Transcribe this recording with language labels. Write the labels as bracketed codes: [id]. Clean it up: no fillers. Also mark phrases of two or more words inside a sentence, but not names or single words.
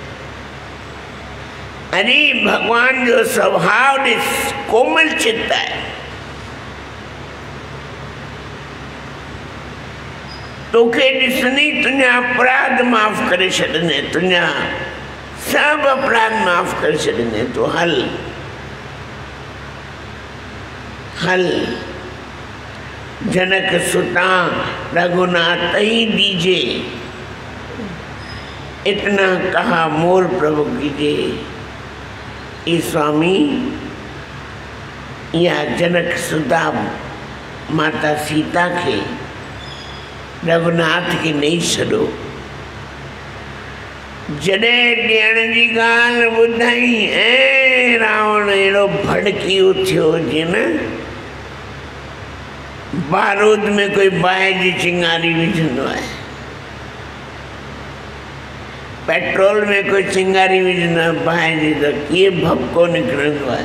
[sd] अरे भगवान जो स्वभाव ॾिस, कोमल चित्त आहे, तोखे ॾिसंदी तुंहिंजा अपराध माफ़ करे छॾंदे, तुंहिंजा सभु अपराध माफ़ करे छॾंदे, तूं हल हल। [awa] जनक सुता रघुनाथ ही दीजे, इतना कहा मोर प्रभु कीजे। [sd] ई स्वामी या जनक सुता माता सीता के रघुनाथ के नहीं छॾो। जॾहिं ॾियण जी ॻाल्हि ॿुधाई ऐं रावण अहिड़ो भड़की उथियो हुजे न, बारूद में कोई बाहि जी चिंगारी विझंदो आहे, पेट्रोल में कोई चिंगारी विझंदो आहे बाहि जी, त कीअं भपको निकिरंदो आहे।